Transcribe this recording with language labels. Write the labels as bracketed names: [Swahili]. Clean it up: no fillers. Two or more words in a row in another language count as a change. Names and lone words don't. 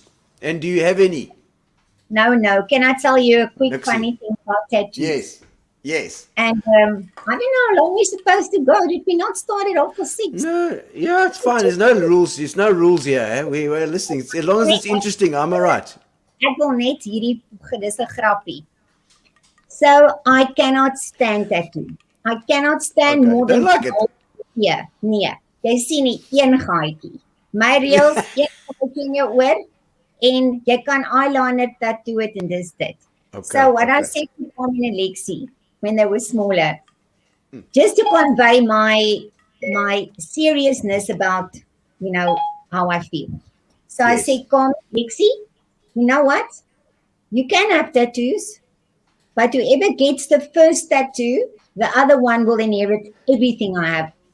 [English] And do you have any? No. Can I tell you a quick Nixie. funny thing about tattoos? Yes. And I don't know how long we're supposed to go. Did we not start it off for 6? No, yeah, it's fine. There's no rules. There's no rules here. Eh? We're listening. As long as it's interesting, I'm all right. [Afrikaans] Ek wil net hierdie dis 'n grappie. [English] So I cannot stand tattoo. I cannot stand Okay, more don't than like it. Yeah, [Afrikaans] nee. Jy sien nie een gaatjie. My reels, een gaatjie in jou oor en jy kan [English] eyeliner tattoo it and [Afrikaans] dis dit. [English] Okay, So what I okay. said to Tommy and Lexi when they were smaller, just to convey my seriousness about, you know, how I feel. So I Yes. said, come, Lexi, you know what? You can have tattoos, but whoever gets the first tattoo, the other one will inherit everything I have.